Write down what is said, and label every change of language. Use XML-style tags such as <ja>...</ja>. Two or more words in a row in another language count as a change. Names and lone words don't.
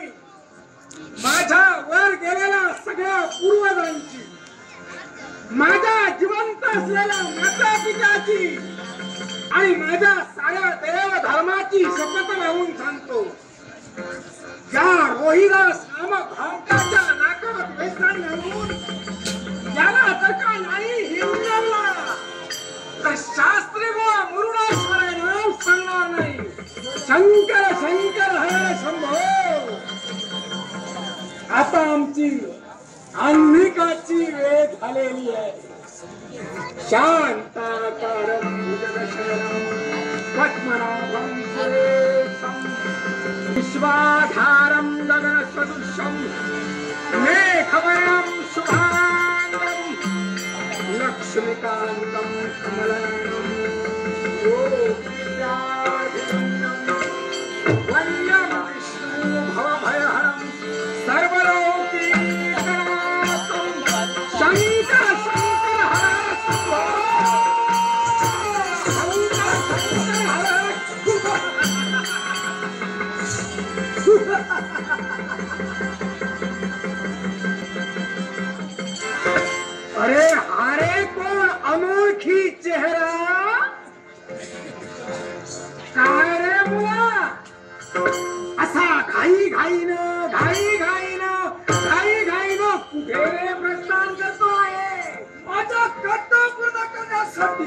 <mr>माझ्या वर गेलेल्या सगळ्या पूर्वजांची, माझ्या जिवंत असलेल्या माता पित्याची आणि माझ्या साऱ्या देव धर्माची शपथ लावून सांगतो, या रोहिदास नामक भामटाच्या नाकात वेसण घालून याला जर का नाही हिंडवला तर शास्त्री बुवा मुरुडेश्वर नाव सांगणार नाही. शंकर शंकर हरे शंभो. आता आमची अन्निकाची वेळ झालेली आहे.</mr> <sa>शांताकारं भुजगशयनं पद्मनाभं सुरेशं विश्वाधारं गगनसदृशं मेघवर्णं शुभांगं लक्ष्मीकान्तं कमलनयनं योगिराजनं वन्द्यं विष्णु भवभयहरं सर्वलोकीनाथं शंकर शंकर हर शंभो.</sa> <mr>शंकर शंकर हर शंभो. अरे हारे कोण अनोळखी चेहरा. काय रे मुला असा घाई घाईनं कुठे रे प्रस्थान करतो आहे. माझा कर्तव्य पूर्ण करण्यासाठी.</mr>